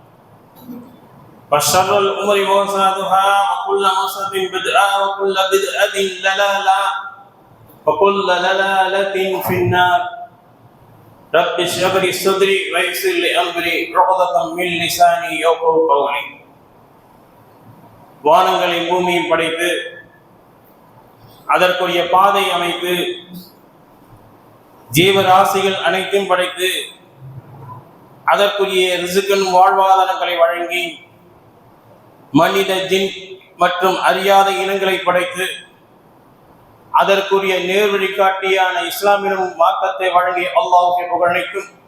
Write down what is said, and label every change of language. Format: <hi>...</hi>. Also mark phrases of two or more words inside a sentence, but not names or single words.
<ar>وشر الأمور محدثاتها وكل محدثة بدعة وكل بدعة ضلالة وكل ضلالة في النار رب اشرح لي صدري ويسر لي أمري عقدة من لساني يفقهوا قولي</ar> <ta>வானங்களையும் பூமியும் படைத்து அதற்குரிய பாதை அமைத்து ஜீவராசிகள் அனைத்தும் படைத்து அதற்குரிய ரிசுக்கின் வாழ்வாதாரங்களை வழங்கி மனித ஜின் மற்றும் அறியாத இனங்களை படைத்து அதற்குரிய நேர்வழி காட்டியான இஸ்லாமினும் மார்க்கத்தை வழங்கிய அல்லாஹ்வுக்கு புகழனைக்கும்</ta>